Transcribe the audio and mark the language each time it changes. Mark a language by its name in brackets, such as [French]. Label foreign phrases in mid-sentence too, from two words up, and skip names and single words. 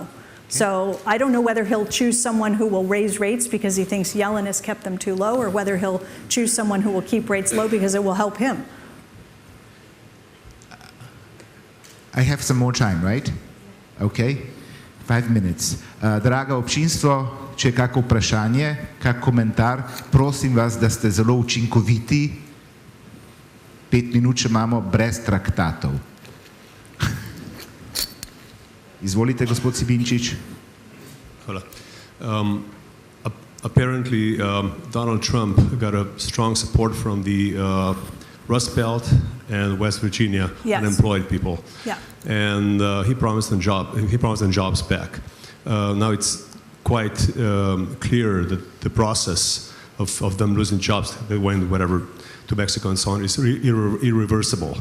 [English] So I don't know whether he'll choose someone who will raise rates because he thinks Yellen has kept them too low, or whether he'll choose someone who will keep rates low because it will help him. I have some more time, right? Okay. 5 minutes. [Slovenian] Draga občinstvo, če je kako vprašanje, kak komentar, prosim vas, da ste zelo učinkoviti. 5 minut še imamo brez traktatov. Izvolite, gospod Sibinčič. Hvala. [English] Apparently, Donald Trump got a strong support from the Rust Belt and West Virginia unemployed people. Yeah. And he promised them jobs back. Now it's quite clear that the process of them losing jobs, they went whatever to Mexico and so on, is irreversible.